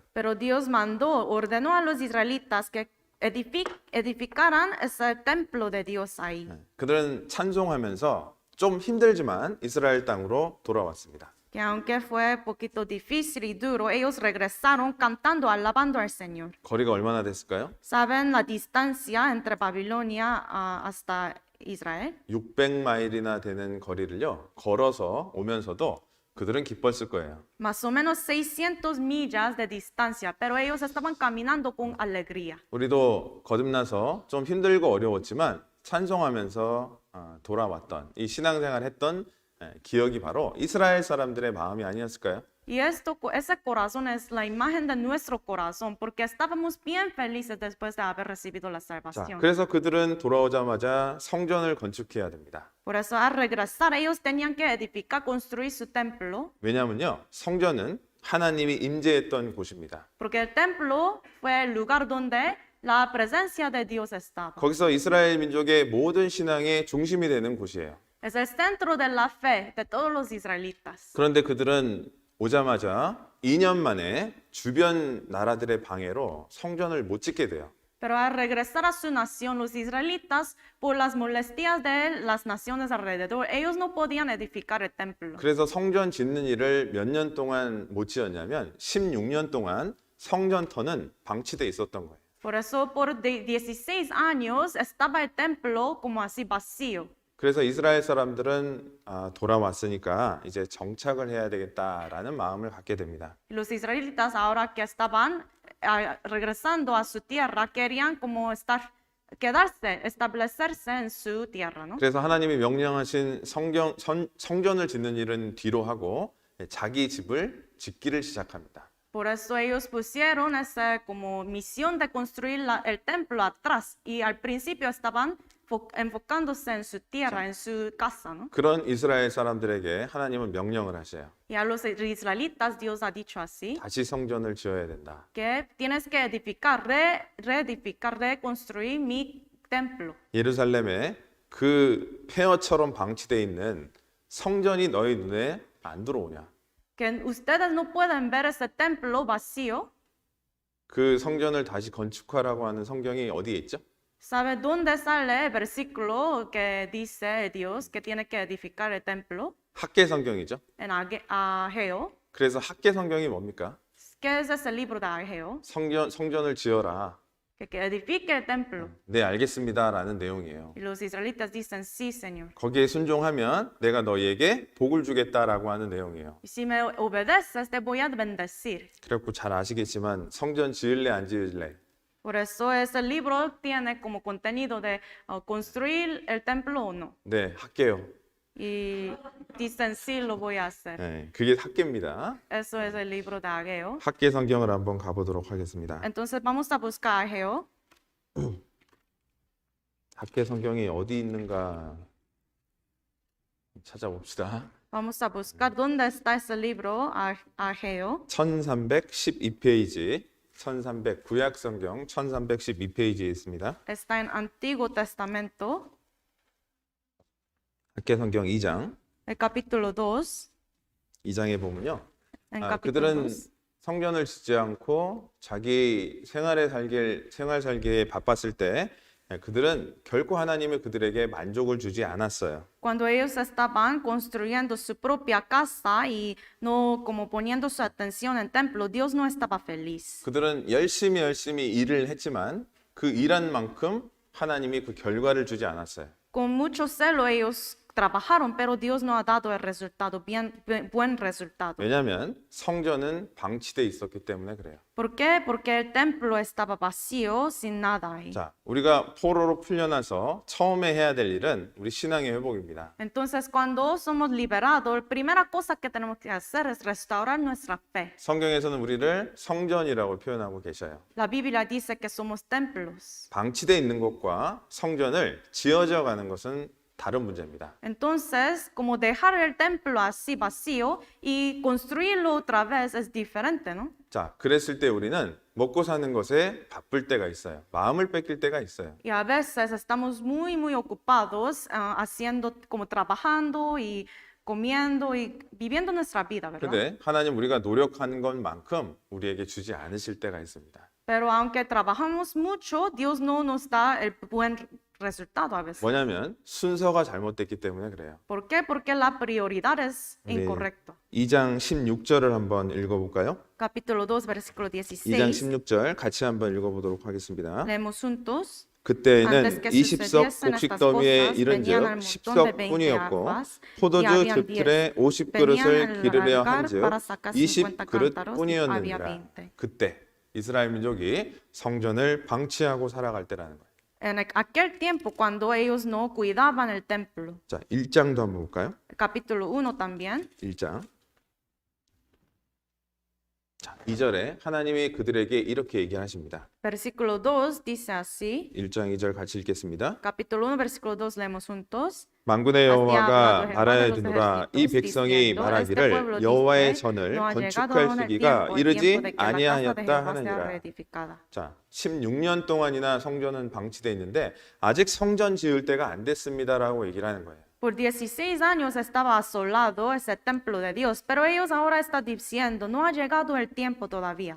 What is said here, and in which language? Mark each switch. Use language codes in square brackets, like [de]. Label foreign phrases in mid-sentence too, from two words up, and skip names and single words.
[es] Pero Dios ordenó a los israelitas que edificaran ese templo de Dios ahí. [ko] 그들은 찬송하면서 좀 힘들지만 이스라엘 땅으로 돌아왔습니다. [es] Que aunque fue poquito difícil y duro, ellos regresaron cantando, alabando al Señor. [ko] 거리가 얼마나 됐을까요? [es] ¿Saben la distancia entre Babilonia hasta Israel? [ko] 600마일이나 되는 거리를요. 걸어서 오면서도 그들은 기뻤을 거예요. [es] Más o menos 600 millas de distancia, pero ellos estaban caminando con alegría. [ko] 우리도 거듭나서 좀 힘들고 어려웠지만 찬송하면서 돌아왔던 이 신앙생활 했던 기억이 바로 이스라엘 사람들의 마음이 아니었을까요? [es] Y ese corazón es la imagen de nuestro corazón, porque estábamos bien felices después de haber recibido la [ko] 자, [es] salvación. [ko] 그래서 그들은 돌아오자마자 성전을 건축해야 됩니다. [es] Por eso al regresar ellos tenían que edificar, construir su templo, [ko] 왜냐하면요, 성전은 하나님이 임재했던 곳입니다. [es] porque el templo fue el lugar donde la presencia de Dios estaba. [ko] 거기서 이스라엘 민족의 모든 신앙의 중심이 되는 곳이에요. [es] Es el centro de la fe de todos los israelitas. [ko] 그런데 그들은 오자마자 2년 만에 주변 나라들의 방해로 성전을 못 짓게 돼요. [es] Pero al regresar a su nación, los israelitas, por las molestias de las naciones alrededor, ellos no podían edificar el templo. [ko] 그래서 성전 짓는 일을 몇 년 동안 못 지었냐면 16년 동안 성전터는 방치돼 있었던 거예요. [es] Por eso por 16 años estaba el templo como así vacío. [ko] 그래서 이스라엘 사람들은 돌아왔으니까 이제 정착을 해야 되겠다라는 마음을 갖게 됩니다. [es] Los israelitas ahora que estaban regresando a su tierra querían como quedarse, establecerse en su tierra, ¿no? [ko] 그래서 하나님이 명령하신 성전을 짓는 일은 뒤로 하고 자기 집을 짓기를 시작합니다. [es] Por eso ellos pusieron esa como misión de construir el templo atrás y al principio estaban enfocándose en su tierra, en su casa, ¿no? [ko] 그런 이스라엘 사람들에게 하나님은 명령을 하셔요. [es] Y a los israelitas Dios ha dicho así, [ko] 다시 성전을 지어야 된다. [es] que tienes que edificar, reedificar, reconstruir mi templo. [ko] 예루살렘에 그 폐허처럼 방치되어 있는 성전이 너희 눈에 안 들어오냐? [es] Que ustedes no pueden ver ese templo vacío. [ko] 그 성전을 다시 건축하라고 하는 성경이 어디에 있죠? [es] ¿Sabe dónde sale el versículo que dice Dios que tiene que edificar el templo? [ko] 학계 성경이죠. [es] En Ageo. [ko] 그래서 학계 성경이 뭡니까? [es] ¿Qué es ese libro de Ageo? [ko] 성전을 지어라. [es] Que edifique el templo. [ko] 네, 알겠습니다라는 내용이에요. [es] Y los israelitas dicen, sí, Señor. [ko] 거기에 순종하면 내가 너희에게 복을 주겠다라고 하는 내용이에요. [es] Y si me obedeces, te voy a bendecir. [ko] 그래갖고 잘 아시겠지만 성전 지을래 안 지을래? [es] Por eso ese libro tiene como contenido de construir el templo o no. [ko] 네, 할게요. [es] Y dicen, sí, lo voy a hacer. [ko] 네, 그게 학계입니다. [es] Eso es el libro de Ageo. [ko] 학계 성경을 한번 가보도록 하겠습니다. [es] Entonces vamos a buscar Ageo. [ko] 학계 성경이 어디 있는가 찾아봅시다. [es] Vamos a buscar dónde está ese libro, Ageo. [ko] 1312페이지, 1300 구약 성경 1312페이지에 있습니다. [es] Está en Antiguo Testamento, [ko] 학계 성경 2장. [es] el capítulo 2. [ko] 2장에 보면요. [es] En capítulo [ko] 그들은 [es] 2. [ko] 성전을 짓지 않고 자기 생활 살기에 바빴을 때 그들은 결코 하나님이 그들에게 만족을 주지 않았어요. [es] Cuando ellos estaban construyendo su propia casa y no como poniendo su atención en el templo, Dios no estaba feliz. [ko] 그들은 열심히 일을 했지만 그 일한 만큼 하나님이 그 결과를 주지 않았어요. [es] Con mucho celo ellos trabajaron, pero Dios no ha dado el resultado, buen resultado. [ko] 왜냐하면 성전은 방치돼 있었기 때문에 그래요. [es] ¿Por qué? Porque el templo estaba vacío, sin nada ahí. [ko] 자, 우리가 포로로 풀려나서 처음에 해야 될 일은 우리 신앙의 회복입니다. [es] Entonces, cuando somos liberados, la primera cosa que tenemos que hacer es restaurar nuestra fe. [ko] 성경에서는 우리를 성전이라고 표현하고 계셔요. [es] La Biblia dice que somos templos. [ko] 방치돼 있는 것과 성전을 지어져 가는 것은 다른 문제입니다. [es] Entonces, como dejar el templo así vacío y construirlo otra vez es diferente, ¿no? [ko] 자, 그랬을 때 우리는 먹고 사는 것에 바쁠 때가 있어요. 마음을 뺏길 때가 있어요. [es] Y a veces estamos muy ocupados haciendo, como trabajando y comiendo y viviendo nuestra vida, ¿verdad? [ko] 그런데 하나님 우리가 노력하는 것만큼 우리에게 주지 않으실 때가 있습니다. [es] Pero aunque trabajamos mucho, Dios no nos da el buen resultado a veces. [ko] 뭐냐면 순서가 잘못됐기 때문에 그래요. [es] ¿Por qué? Porque la prioridad es [ko] 네. [es] incorrecto. [ko] 2장 16절을 한번 읽어볼까요? [es] Capítulo 2, versículo [ko] 2장 [es] 16. [ko] 16절 같이 한번 읽어보도록 하겠습니다. [es] Leemos juntos. [ko] 그때는 [es] Antes que [ko] 20석 [es] sucediesen [ko] 곡식 [es] estas [ko] 더미에 [es] cosas, [ko] 이른즉 [es] venían al montón de [ko] 10석 뿐이었고 [es] 20 aguas, y [ko] 포도주 [es] habían [ko] 즙틀에 [es] 10. [ko] 50그릇을 [es] Venían [ko] 기르려 [es] al lagar [ko] 한즉 [es] para sacar [ko] 20 [es] 50 [ko] 그릇 [es] cántaros, y había [ko] 뿐이었느니라. [es] 20. [ko] 그때 이스라엘 민족이 성전을 방치하고 살아갈 때라는 거예요. [es] En aquel tiempo, cuando ellos no cuidaban el templo. [ko] 자, 1장도 한번 볼까요? [es] Capítulo 1 también. [ko] 1장. 자, 2절에 하나님이 그들에게 이렇게 얘기하십니다. [es] Versículo 2 dice así. [ko] 1장 2절 같이 읽겠습니다. [es] Capítulo 1, versículo 2 leemos juntos. [ko] 만군의 [es] Así [ko] 여호와가 [es] hablado [ko] 말하여 [es] Jehová de los [ko] 이르노라 이 [es] ejércitos, [ko] 백성이 [es] diciendo, [ko] 말하기를 [es] este pueblo [ko] 여호와의 [es] dice, [ko] 전을 [es] no ha llegado [ko] 건축할 [es] aún el [ko] 시기가 [es] tiempo, el [ko] 이르지 [es] tiempo de que la casa de [ko] 아니하였다 [es] Jehová sea [ko] 하느니라. [es] reedificada. [ko] 자, 16년 동안이나 성전은 방치돼 있는데 아직 성전 지을 때가 안 됐습니다라고 얘기를 하는 거예요. [es] Por 16 años estaba asolado ese templo de Dios, pero ellos ahora están diciendo, no ha llegado el tiempo todavía.